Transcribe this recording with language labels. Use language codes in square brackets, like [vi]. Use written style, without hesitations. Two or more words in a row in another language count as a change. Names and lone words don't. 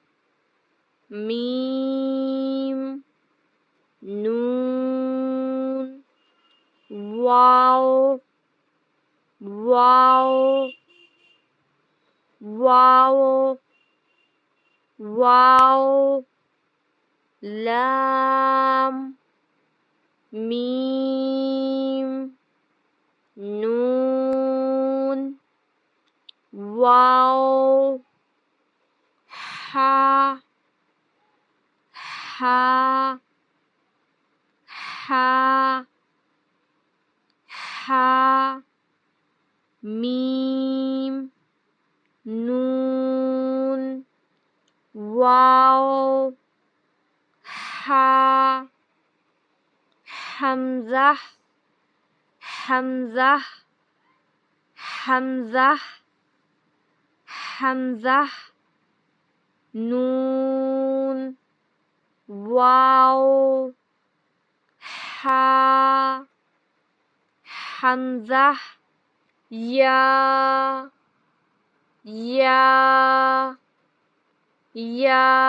[ur] میم نون واو واو واو واو لام میم نون واو ہا ہا ہا ہا میم نون واو ہا حمزہ حمزہ حمزہ حمزہ نون واو ہا حمزہ یا یا یا